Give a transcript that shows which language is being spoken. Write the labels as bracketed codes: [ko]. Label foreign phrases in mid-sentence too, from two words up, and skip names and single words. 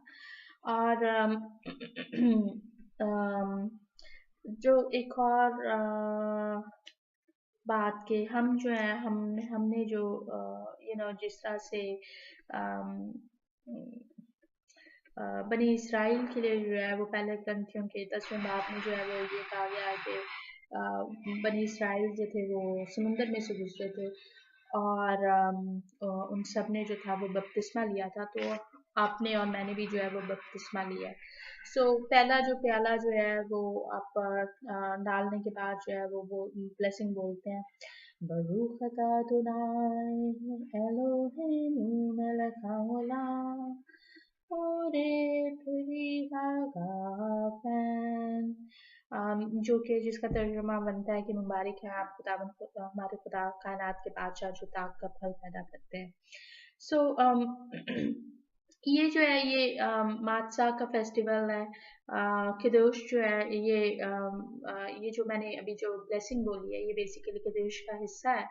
[hi] और अम, जो एक और बात के हम जो है हमने जो जिस तरह से अम, बनी इसराइल के लिए जो है वो पहले ग्रंथियों के 10वें बाब में जो है वो ये कहा गया है कि बनी इसराइल जो थे वो समुंदर में से गुजरे थे। और उन सब ने जो था वो बपतिस्मा लिया था, तो आपने और मैंने भी जो है वो बपतिस्मा लिया है। सो पहला जो प्याला जो है वो आप डालने के बाद जो है वो ब्लेसिंग बोलते हैं। [he] ברוך אתה אדוני אלוהינו מלך העולם אורה פרי הגפן. [hi] जो कि जिसका तर्जुमा बनता है कि मुबारक है आप खुदावंद हमारे खुदा कायनात के बादशाह जो ताक का फल पैदा करते हैं। सो ये जो है ये मातसा का फेस्टिवल है। किदोश जो है ये जो मैंने अभी जो ब्लेसिंग बोली है ये बेसिकली किदोश का हिस्सा है।